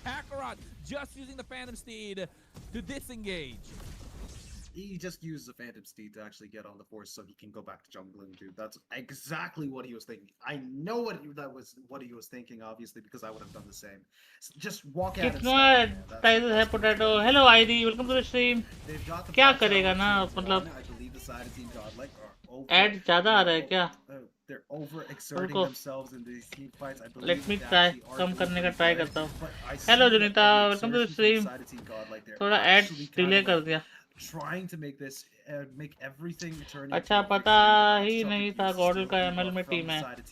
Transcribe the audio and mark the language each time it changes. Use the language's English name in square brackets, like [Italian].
[English] Kakarot just using the Phantom Steed to disengage. He just used the Phantom Steed to actually get on the force so he can go back to jungling, dude. That's exactly what he was thinking. I know what he was thinking, obviously, because I would have done the same. Just walk out and [Hindi] कितना title है potato? Hello ID, [English] Welcome to the stream. [Hindi] क्या करेगा ना, मतलब add ज्यादा आ रहा है क्या? [English] They're overexerting themselves in these team fights. I believe Let me try, [Hindi] कम करने का ट्राई करता हूँ। Hello जुनिता, [English] Welcome to the stream. [Hindi] थोड़ा ऐड डिले कर दिया। [English] Trying to make this make everything turn [Hindi] अच्छा, पता ही नहीं था गॉडल का एमएल में टीम है।